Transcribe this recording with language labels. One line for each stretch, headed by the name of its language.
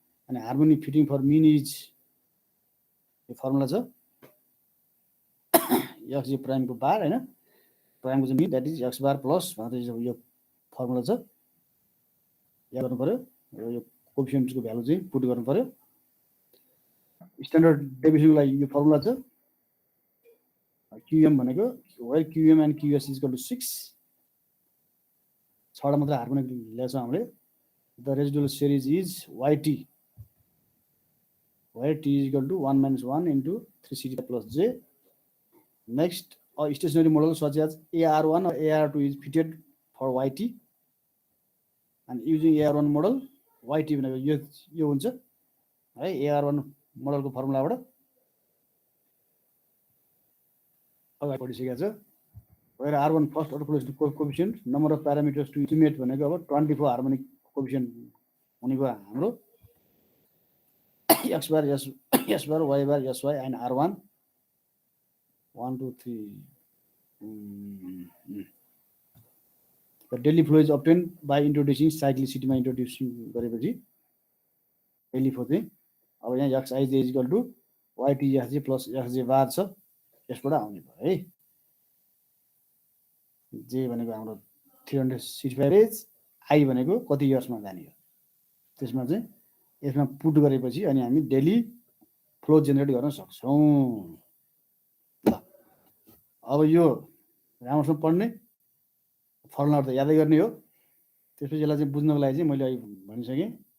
Nepali: अनि harmonic fitting for mean is यो formula छ x प्राइमको बार हैन, प्राइमको चाहिँ mean that is x bar plus भनेर यो फर्मुला छ. याद गर्नु पर्यो. यो कोएफिसिएन्टको भ्यालु चाहिँ पुट गर्नु पर्यो. स्ट्यान्डर्ड डेभिएसनको लागि यो फर्मुला छ QM भनेको where QM and QS is equal to 6. 6 वटा मात्र हार्मोनिक ल्याउँछौँ हामीले.
English: The residual series is YT where T is equal to 1 minus 1 into 365 plus J. Next, a stationary model such as AR1 or AR2 is fitted for YT, and using AR1 model YT
Nepali: भनेको यो हुन्छ है. AR1 मोडलको फर्मुलाबाट अगाडि पढिसकेको छ.
English: where R1 first order flow coefficient, number of parameters to estimate
Nepali: भनेको अब 24 harmonic coefficient हुने भयो हाम्रो.
English: x bar s bar y bar sy and R1 1 2 3. The daily flow is obtained by introducing cyclicity मा introducing गरेपछि daily flow
Nepali: चाहिँ अब यहाँ
English: xij is equal to ytxj plus xj bar छ.
Nepali: यसबाट आउने भयो है. j भनेको हाम्रो 365 डेज, I भनेको कति इयर्समा जाने हो. त्यसमा चाहिँ यसमा पुट गरेपछि अनि हामी डेली फ्लो जेनेरेट गर्न सक्छौँ. अब यो राम्रोसँग पढ्ने, फर्मुलाहरु त यादै गर्ने हो. त्यसपछि यसलाई चाहिँ बुझ्नको लागि चाहिँ मैले अहिले भनिसकेँ